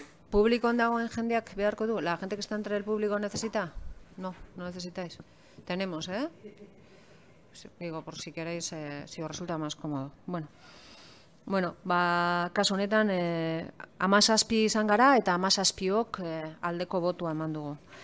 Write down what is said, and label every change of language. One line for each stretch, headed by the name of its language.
Basque: ¿Publikoan dagoen jendeak beharko du?
Spanish: ¿La gente que está entre el público necesita? No, no necesitáis. Tenemos, ¿eh? Digo, por si queréis, si os resulta más cómodo.
Basque: Bueno, kasu honetan, 17 izan gara eta 17ok aldeko botua eman dugu.